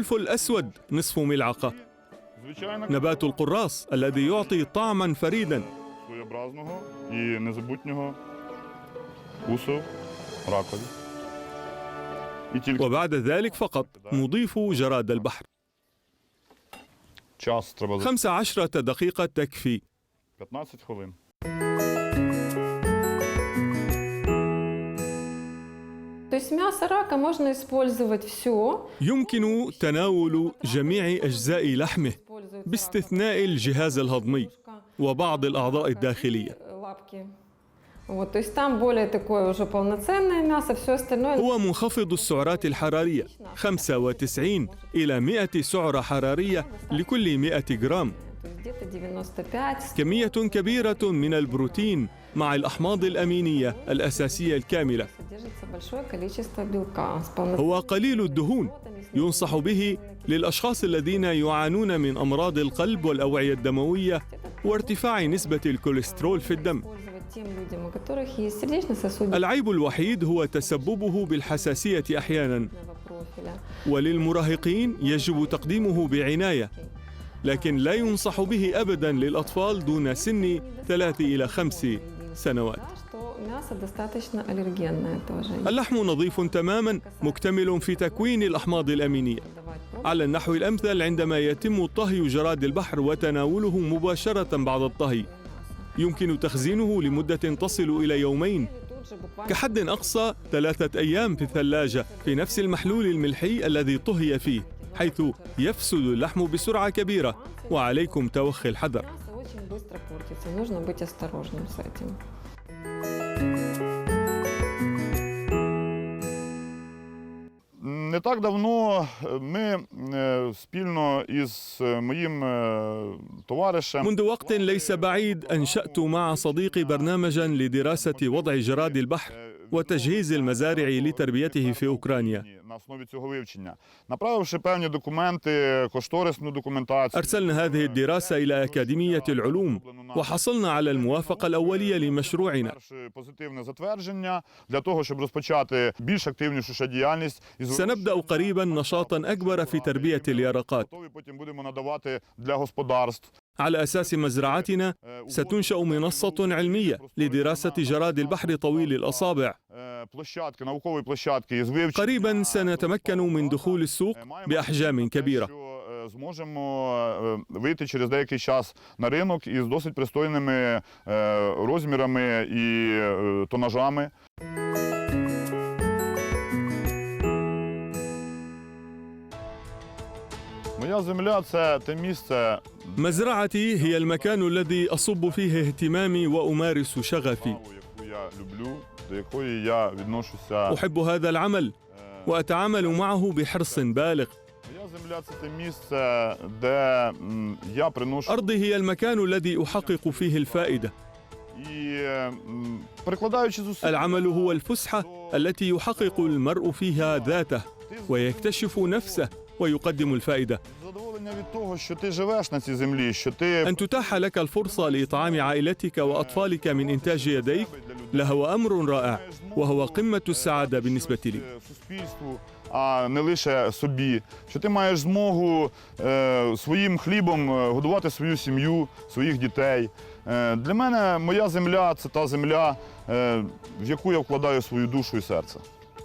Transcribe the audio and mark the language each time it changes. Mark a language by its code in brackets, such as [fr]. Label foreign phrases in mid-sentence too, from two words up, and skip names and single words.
[ar] فلفل أسود نصف ملعقة، [uk] звичайно, [ar] نبات القراص الذي يعطي طعما فريدا، [uk] своєобразного і незабутнього вкусу ракові. І тільки [ar] وبعد ذلك فقط نضيف جراد البحر. [uk] час треба [ar] 15 دقيقة تكفي. [uk] 15 хвилин. [ru] То есть мясо рака можно использовать все. [ar] يمكن تناول جميع أجزاء لحمه باستثناء الجهاز الهضمي وبعض الأعضاء الداخلية. [ru] Лапки. Вот, то есть там более такое уже полноценное мясо, все остальное. [ar] هو منخفض السعرات الحرارية 95 إلى 100 سعرة حرارية لكل 100 جرام. [ru] То есть где-то 95. [ar] كمية كبيرة من البروتين مع الأحماض الأمينية الأساسية الكاملة. [ru] Содержится большое количество белка. с полноценными [ar] هو قليل الدهون، ينصح به للأشخاص الذين يعانون من أمراض القلب والأوعية الدموية وارتفاع نسبة الكوليسترول في الدم. [ru] использовать тем людям, у которых есть сердечно-сосудистого [ar] العيب الوحيد هو تسببه بالحساسية أحيانا، [ru] профиля. [ar] وللمراهقين يجب تقديمه بعناية، لكن لا ينصح به أبدا للأطفال دون سن 3 إلى 5 سنوات. [ru] Что мясо достаточно аллергенное тоже. [ar] اللحم نظيف تماما، مكتمل في تكوين الأحماض الأمينية. [ru] Давать [ar] على النحو الأمثل عندما يتم طهي جراد البحر وتناوله مباشرة بعد الطهي، يمكن تخزينه لمدة تصل إلى يومين، [ru] тут же буквально [ar] كحد أقصى 3 أيام في الثلاجة في نفس المحلول الملحي الذي طهي فيه، حيث يفسد اللحم بسرعة كبيرة، وعليكم توخي الحذر. [ru] мясо очень быстро портится. Нужно быть осторожным с этим. [uk] Не так давно ми спільно із моїм товаришем [ar] منذ وقت ليس بعيد أنشأت مع صديقي برنامجا لدراسة وضع جراد البحر وتجهيز المزارع لتربيته في أوكرانيا. [uk] на основі цього вивчення, направивши певні документи, кошторисну документацію. [ar] أرسلنا هذه الدراسة إلى أكاديمية العلوم وحصلنا على الموافقة الأولية لمشروعنا. [uk] Перше позитивне затвердження для того, щоб розпочати більш активнішу ще діяльність. [ar] سنبدأ قريبا نشاطا أكبر في تربية اليرقات. [uk] Готові потім будемо надавати для господарств. [ar] على أساس مزرعتنا ستنشأ منصة علمية لدراسة جراد البحر طويل الأصابع. [uk] Площадки, наукові площадки із вивчення. [ar] قريبا سنتمكن من دخول السوق بأحجام كبيرة. [uk] Зможемо вийти через деякий час на ринок із досить пристойними розмірами і тонажами. Моя земля – це те місце, [ar] مزرعتي هي المكان الذي أصب فيه اهتمامي وأمارس شغفي. [uk] яку я люблю, до якої я відношуся. [ar] أحب هذا العمل وأتعامل معه بحرص بالغ. [uk] Моя земля – це те місце, де я приношу [ar] أرضي هي المكان الذي أحقق فيه الفائدة. [uk] і прикладаючи зусилля. [ar] العمل هو الفسحة التي يحقق المرء فيها ذاته ويكتشف نفسه ويقدم الفائدة. [uk] Задоволення від того, що ти живеш на цій землі, що ти [ar] أن تتاح لك الفرصة لإطعام عائلتك وأطفالك من إنتاج يديك لهو أمر رائع، وهو قمة السعادة بالنسبة لي. [uk] суспільству, а не лише собі. Що ти маєш змогу своїм хлібом годувати свою сім'ю, своїх дітей. Для мене моя земля – це та земля, в яку я вкладаю свою душу і серце.